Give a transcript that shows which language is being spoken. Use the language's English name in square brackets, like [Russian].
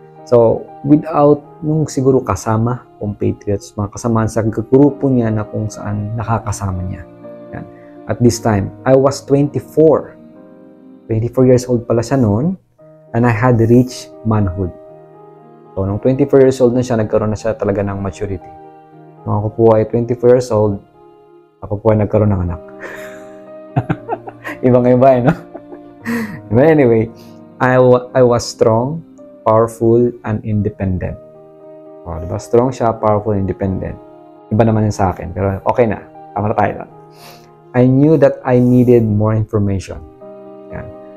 [Filipino] So, without nung siguro kasama, compatriots, mga kasamaan sa grupo niya na kung saan nakakasama niya. Yan. [English] At this time, I was 24. 24 years old [Filipino] pala siya noon, [English] and I had reached manhood. [Filipino] So, nung 24 years old na siya, nagkaroon na siya talaga ng maturity. Nung ako po ay 24 years old, ako po ay nagkaroon ng anak. Ibang-iba, no? [English] But anyway, I was strong, powerful, and independent. [Filipino] O, diba? Strong siya, powerful, independent. Iba naman yun sa akin. Pero okay na. Tama na tayo. [English] I knew that I needed more information. Yan.